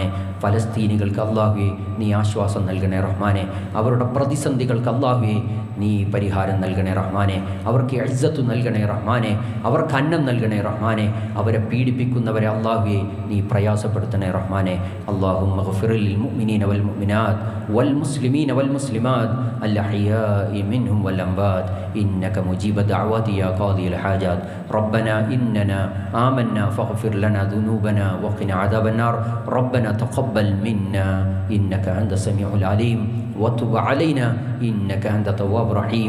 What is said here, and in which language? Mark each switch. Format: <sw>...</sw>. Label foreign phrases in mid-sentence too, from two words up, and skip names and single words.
<ml>ഫലസ്തീനികൾക്ക് അള്ളാഹുവെ നീ ആശ്വാസം നൽകണേ റഹ്മാനെ. അവരുടെ പ്രതിസന്ധികൾക്ക് അള്ളാഹുവെ നീ പരിഹാരം നൽകണേ റഹ്മാനെ. അവർക്ക് ഇസ്സത്ത് നൽകണേ റഹ്മാനെ. അവർക്ക് അന്നം നൽകണേ റഹ്മാനെ. അവരെ പീഡിപ്പിക്കുന്നവരെ അള്ളാഹുവെ നീ പ്രയാസപ്പെടുത്തണേ റഹ്മാനെ.</ml> <ar>اللهم اغفر للمؤمنين والمؤمنات والمسلمين والمسلمات الأحياء منهم والأموات إنك مجيب الدعوات يا قاضي الحاجات. ربنا إننا آمنا فاغفر لنا ذنوبنا وقنا عذاب النار. ربنا تقبل منا إنك أنت السميع العليم وتب علينا إنك أنت التواب الرحيم.</ar>